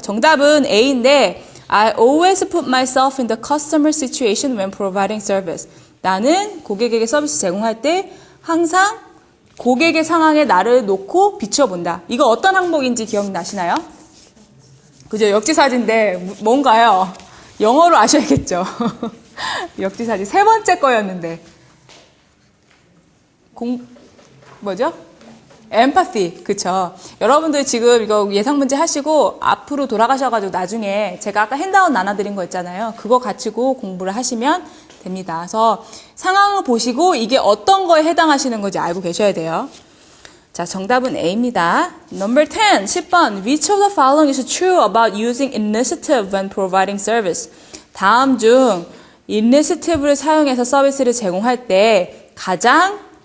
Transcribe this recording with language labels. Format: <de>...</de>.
<ko>정답은 A인데</ko> <en>I always put myself in the customer situation when providing service.</en> <ko>나는 고객에게 서비스 제공할 때 항상 고객의 상황에 나를 놓고 비춰본다. 이거 어떤 항목인지 기억나시나요? 그죠? 역지사지인데 뭔가요? 영어로 아셔야겠죠. 역지사지 3번째 거였는데 뭐죠? empathy, 그쵸. 여러분들 지금 이거 예상 문제 하시고 앞으로 돌아가셔가지고 나중에 제가 아까 핸드아웃 나눠드린 거 있잖아요. 그거 가지고 공부를 하시면 됩니다. 그래서 상황을 보시고 이게 어떤 거에 해당하시는 건지 알고 계셔야 돼요. 자, 정답은 A입니다. Number 10, 10번.</ko> <en>Which of the following is true about using initiative when providing service?</en> <ko>다음 중 initiative를 사용해서 서비스를 제공할 때 가장</ko>